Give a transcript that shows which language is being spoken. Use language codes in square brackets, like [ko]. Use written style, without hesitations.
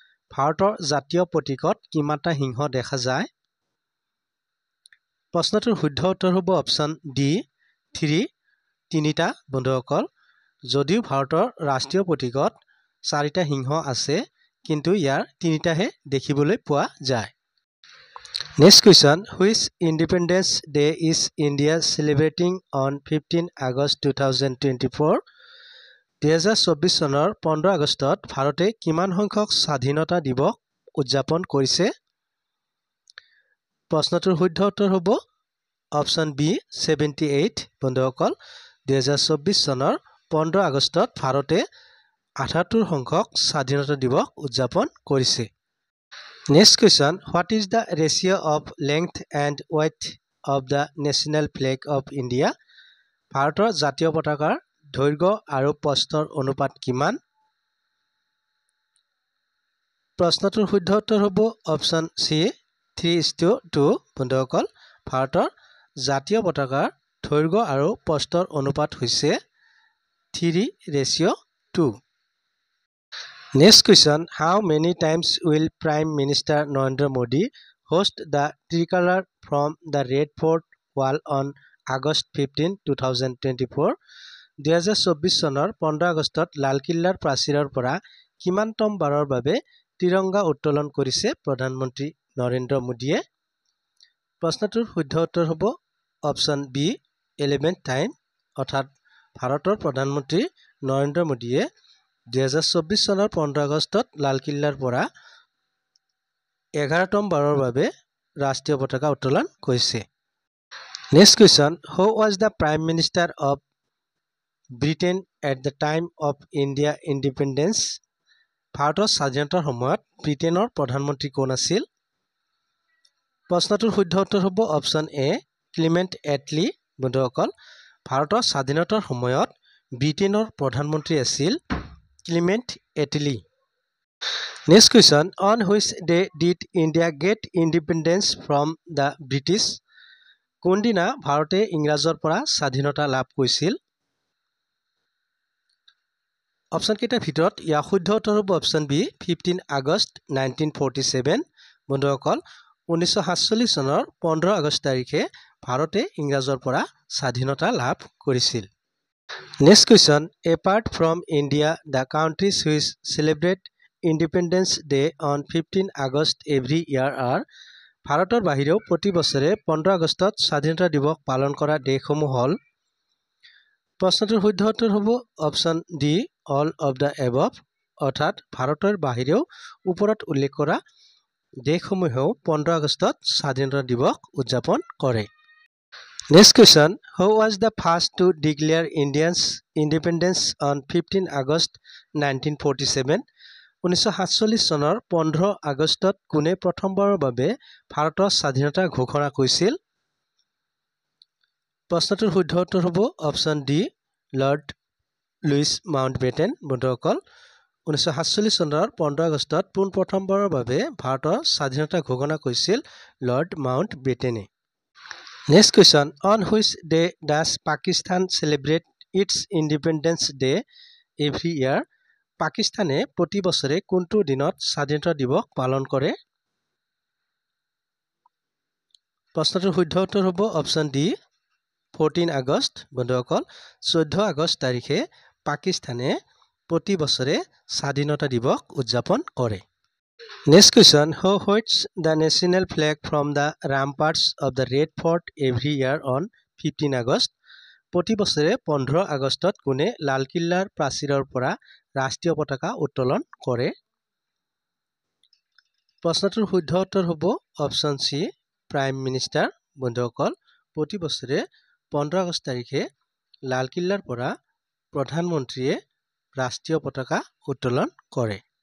[as] ভাৰতৰ জাতীয় প্ৰতীকত কিমানটা সিংহ দেখা যায়? প্ৰশ্নটোৰ শুদ্ধ উত্তৰ হ'ব অপশ্যন ডি 3 তিনিটা বন্ধুসকল। যদিও ভাৰতৰ ৰাষ্ট্ৰীয় প্ৰতীকত 4টা সিংহ আছে কিন্তু ইয়াৰ 3টাহে দেখিবলৈ পোৱা যায়। [en] Next question, which Independence Day is India celebrating on 15 August 2024? [as] 2024 চনৰ 15 আগষ্টত ভাৰতে কিমান সংখ্যক স্বাধীনতা দিৱস উদযাপন কৰিছে? প্ৰশ্নটোৰ শুদ্ধ উত্তৰ হ'ব অপশ্যন বি 78 বন্ধুসকল। 2024 চনৰ 15 আগষ্টত ভাৰতে 78 সংখ্যক স্বাধীনতা দিৱস উদযাপন কৰিছে। [en] Next question, what is the ratio of length and width of the national flag of India? [as] ভাৰতৰ জাতীয় পতাকাৰ দৈৰ্ঘ্য আৰু প্ৰস্থৰ অনুপাত কিমান? প্ৰশ্নটোৰ শুদ্ধ উত্তৰ হ'ব অপশ্যন চি 3:2 বন্ধুসকল। ভাৰতৰ জাতীয় পতাকাৰ দৈৰ্ঘ্য আৰু প্ৰস্থৰ অনুপাত হৈছে 3:2। [en] Next question, how many times will Prime Minister Narendra Modi host the tricolor from the Red Fort Wall on August 15, 2024? [as] 2024 চনৰ 15 আগষ্টত লালকিল্লাৰ প্ৰাচীৰৰ পৰা কিমানতম বাৰৰ বাবে তিৰংগা উত্তোলন কৰিছে প্ৰধানমন্ত্ৰী নৰেন্দ্ৰ মোদীয়ে? প্ৰশ্নটোৰ শুদ্ধ উত্তৰ হ'ব অপশ্যন বি 11 টাইম অৰ্থাৎ ভাৰতৰ প্ৰধানমন্ত্ৰী নৰেন্দ্ৰ মোদীয়ে 2024 চনৰ 15 আগষ্টত লালকিল্লাৰ পৰা 11তম বাৰৰ বাবে ৰাষ্ট্ৰীয় পতাকা উত্তোলন কৰিছে। [en] Next question, who was the Prime Minister of Britain at the time of India independence? [as] ভাৰতৰ স্বাধীনতাৰ সময়ত ব্ৰিটেইনৰ প্ৰধানমন্ত্ৰী কোন আছিল? প্ৰশ্নটোৰ শুদ্ধ উত্তৰ হ'ব অপশ্যন এ ক্লিমেণ্ট এটলি বন্ধুসকল। ভাৰতৰ স্বাধীনতাৰ সময়ত ব্ৰিটেইনৰ প্ৰধানমন্ত্ৰী আছিল Clement Attlee. [en] Next question, on which day did India get independence from the British? [as] কোনদিনা ভাৰতে ইংৰাজৰ পৰা স্বাধীনতা লাভ কৰিছিল? অপশ্যন কেইটাৰ ভিতৰত ইয়াৰ শুদ্ধ উত্তৰ হ'ব অপশ্যন বি 15 আগষ্ট 1947 বন্ধুসকল। 1947 চনৰ 15 আগষ্ট তাৰিখে ভাৰতে ইংৰাজৰ পৰা স্বাধীনতা লাভ কৰিছিল। [en] Next question, apart from India, the countries which celebrate Independence Day on 15 August every year are? [as] ভাৰতৰ বাহিৰেও প্ৰতি বছৰে 15 আগষ্টত স্বাধীনতা দিৱস পালন কৰা দেশসমূহ হ'ল? প্ৰশ্নটোৰ শুদ্ধ উত্তৰ হ'ব option D [en] all of the above [as] অৰ্থাৎ ভাৰতৰ বাহিৰেও ওপৰত উল্লেখ কৰা দেশসমূহেও 15 আগষ্টত স্বাধীনতা দিৱস উদযাপন কৰে। [en] Next question, who was the first to declare India's independence on 15 August 1947? [as] 1947 চনৰ 15 আগষ্টত কোনে প্ৰথমবাৰৰ বাবে ভাৰতৰ স্বাধীনতা ঘোষণা কৰিছিল? প্ৰশ্নটোৰ শুদ্ধ উত্তৰ হ'ব option D lord Louis Mountbatten বন্ধুসকল। 1947 চনৰ 15 আগষ্টত পোনপ্ৰথমবাৰৰ বাবে ভাৰতৰ স্বাধীনতা ঘোষণা কৰিছিল lord মাউণ্টবেটেনে। [en] Next question, on which day does Pakistan celebrate its Independence Day every year? [as] পাকিস্তানে প্ৰতি বছৰে কোনটো দিনত স্বাধীনতা দিৱস পালন কৰে? প্ৰশ্নটোৰ শুদ্ধ উত্তৰ হ'ব অপশ্যন ডি 14 আগষ্ট বন্ধুসকল। 14 আগষ্ট তাৰিখে পাকিস্তানে প্ৰতি বছৰে স্বাধীনতা দিৱস উদযাপন কৰে। [en] Next question, who hoists the national flag from the ramparts of the Red Fort every year on 15 August? [as] প্ৰতি বছৰে 15 আগষ্টত কোনে লালকিল্লাৰ প্ৰাচীৰৰ পৰা ৰাষ্ট্ৰীয় পতাকা উত্তোলন কৰে? প্ৰশ্নটোৰ শুদ্ধ উত্তৰ হ'ব অপশ্যন চি প্ৰাইম মিনিষ্টাৰ বন্ধুসকল। প্ৰতি বছৰে 15 আগষ্ট তাৰিখে লালকিল্লাৰ পৰা প্ৰধানমন্ত্ৰীয়ে ৰাষ্ট্ৰীয় পতাকা উত্তোলন কৰে।